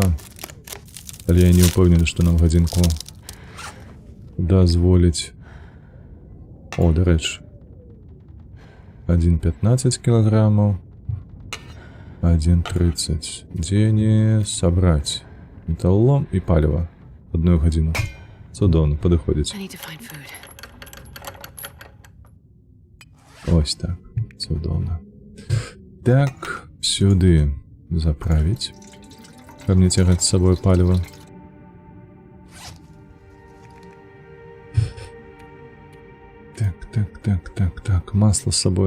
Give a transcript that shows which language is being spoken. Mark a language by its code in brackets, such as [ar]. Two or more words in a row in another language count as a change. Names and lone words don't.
[be] Але я не ўпэўнены, што нам гадзінку дазволіць. О, дарэчы. 1,15 кілаграмаў. 1,30. Дзе не сабраць? Металлом і паліва. 1 гадзіну. Цудоўна, падыходзіць. [en] I need to find food. [be] Ось так. Цудоўна. Так, сюды заправіць. Каб не цягаць з сабой паліва. Так. Масло з сабой.